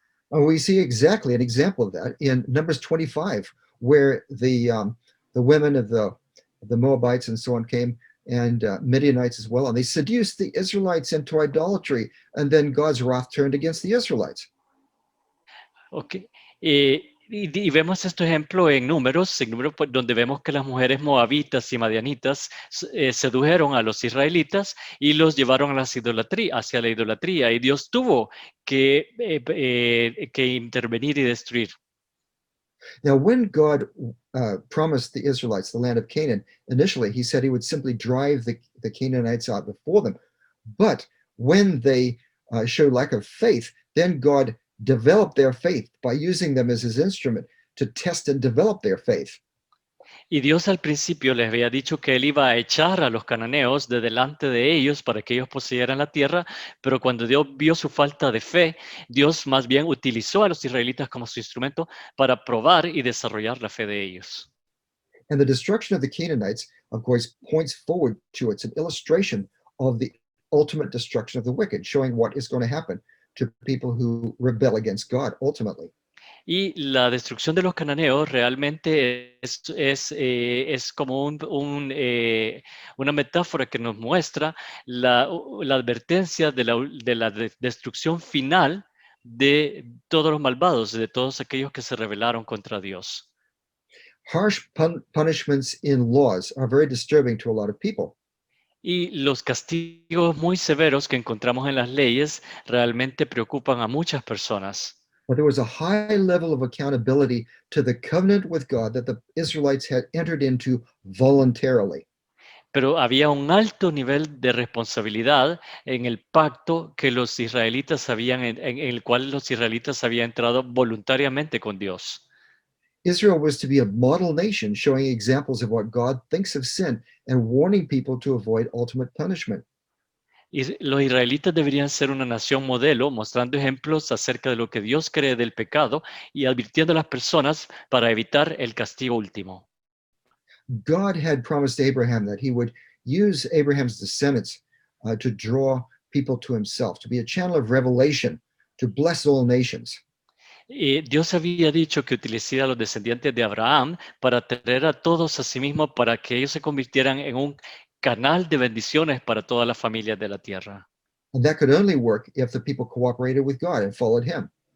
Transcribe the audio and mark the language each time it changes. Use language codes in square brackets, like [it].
[en] We see exactly an example of that in Numbers 25, where the women of the Moabites and so on came, and Midianites as well, and they seduced the Israelites into idolatry, and then God's wrath turned against the Israelites. Okay. [es] Y vemos este ejemplo en Números, donde vemos que las mujeres moabitas y madianitas sedujeron a los israelitas y los llevaron hacia la idolatría, y Dios tuvo que intervenir y destruir. [en] Now, when God promised the Israelites the land of Canaan, initially he said he would simply drive the Canaanites out before them. But when they showed lack of faith, then God developed their faith by using them as his instrument to test and develop their faith. [es] Y Dios al principio les había dicho que él iba a echar a los cananeos de delante de ellos para que ellos poseyeran la tierra, pero cuando Dios vio su falta de fe, Dios más bien utilizó a los israelitas como su instrumento para probar y desarrollar la fe de ellos. [en] And the destruction of the Canaanites, of course, points forward to it's an illustration of the ultimate destruction of the wicked, showing what is going to happen to people who rebel against God ultimately. [es] Y la destrucción de los cananeos realmente es como una metáfora que nos muestra la advertencia de la destrucción final de todos los malvados, de todos aquellos que se rebelaron contra Dios. [en] Harsh punishments in laws are very disturbing to a lot of people. [es] Y los castigos muy severos que encontramos en las leyes realmente preocupan a muchas personas. [en] But there was a high level of accountability to the covenant with God that the Israelites had entered into voluntarily. [es] Pero había un alto nivel de responsabilidad en el pacto que los israelitas habían, en el cual los israelitas habían entrado voluntariamente con Dios. [en] Israel was to be a model nation, showing examples of what God thinks of sin and warning people to avoid ultimate punishment. [es] Y los israelitas deberían ser una nación modelo, mostrando ejemplos acerca de lo que Dios cree del pecado y advirtiendo a las personas para evitar el castigo último. [en] God had promised Abraham that he would use Abraham's descendants to draw people to himself, to be a channel of revelation, to bless all nations. [es] Dios había dicho que utilizaría a los descendientes de Abraham para traer a todos a sí mismo para que ellos se convirtieran en un canal de bendiciones para todas las familias de la tierra. [en] And that could only work if the people cooperated with God and followed him.